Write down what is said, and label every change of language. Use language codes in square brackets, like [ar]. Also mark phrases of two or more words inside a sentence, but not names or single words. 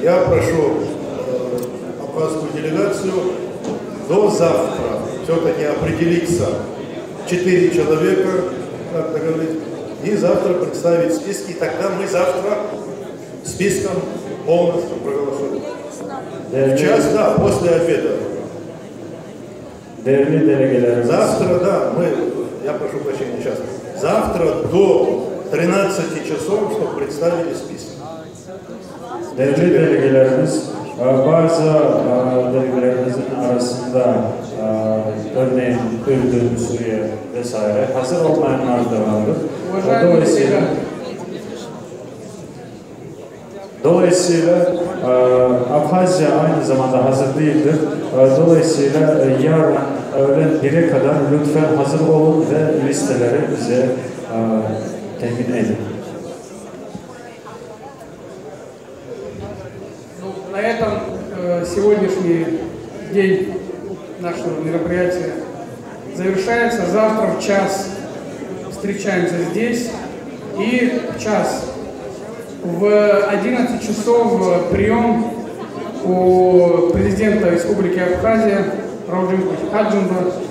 [ru] Я прошу абхазскую делегацию до завтра все-таки определиться 4 человека, как договорились, и завтра представить списки, и тогда мы завтра списком полностью проголосуем. В час, да, после обеда. Завтра, да, я прошу прощения, сейчас. Завтра до 13 часов, чтобы представили списки. [tr] Değerli delegelerimiz, bazı delegelerimizin arasında örneğin Ürdün, Suriye vesaire hazır olmayanlar da vardır. Dolayısıyla Abhazya aynı zamanda hazır değildir. Dolayısıyla yarın öğlen 1'e kadar lütfen hazır olun ve listeleri bize temin edin. [ru] На этом сегодняшний день нашего мероприятия завершается. Завтра в час встречаемся здесь. И в час в 11 часов прием у президента Республики Абхазия Раужимбы Хаджимба.